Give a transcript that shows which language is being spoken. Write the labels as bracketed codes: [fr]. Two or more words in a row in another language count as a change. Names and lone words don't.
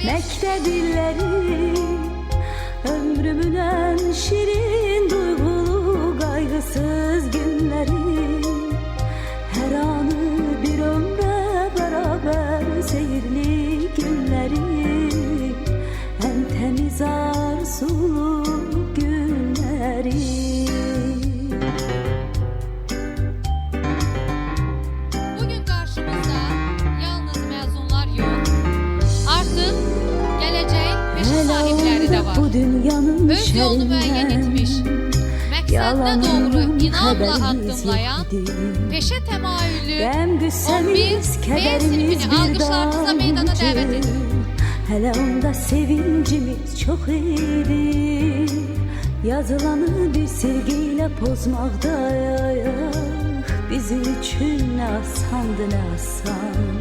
[az] Məktəb illəri ömrümün ən şirin duyğulu qayğısız günləri. Hər anı bir ömrə bərabər seyirli günləri. Ən təmiz arzulu günləri. [tr] Bugün karşımızda yalnız mezunlar yok. Artık geleceğin peşi sahipleri de var. [az] Bu dünyanın Öz yolunu müəyyən etmiş, məqsədinə doğru inamla addımlayan, peşə təmayüllü 11 B sinifini alqışlarınızla meydana dəvət edir. Hələ onda sevincimiz çox idi. Yazılanı bir silgiyle pozmaqda bizim üçün nə asandı, nə asan.